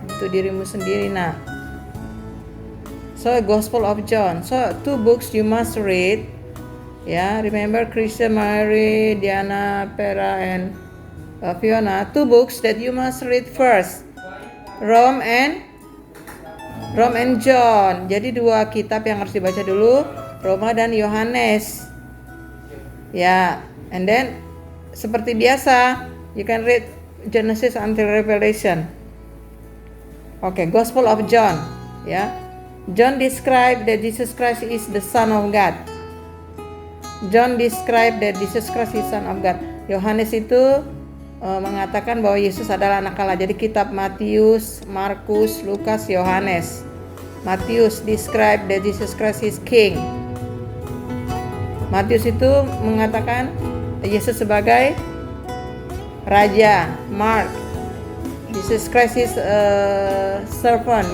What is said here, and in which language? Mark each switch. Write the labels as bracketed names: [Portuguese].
[Indonesian] Untuk dirimu sendiri. Nah, [English] so Gospel of John. So 2 books you must read. Yeah, remember Christian, Mary, Diana, Pera, and Fiona. 2 books that you must read first. Rome and John. [Indonesian] Jadi 2 kitab yang harus dibaca dulu, Roma dan Yohanes. [English] Ya, and then [Indonesian] seperti biasa, [English] you can read Genesis until Revelation. Okay, Gospel of John. Ya, John described that Jesus Christ is the Son of God. John described that Jesus Christ is Son of God. [Indonesian] Yohanes itu mengatakan bahwa Yesus adalah anak Allah. Jadi kitab Matius, Markus, Lukas, Yohanes. [English] Matius described that Jesus Christ is King. [Indonesian] Matius itu mengatakan Yesus sebagai Raja. [English] Mark, Jesus Christ is servant.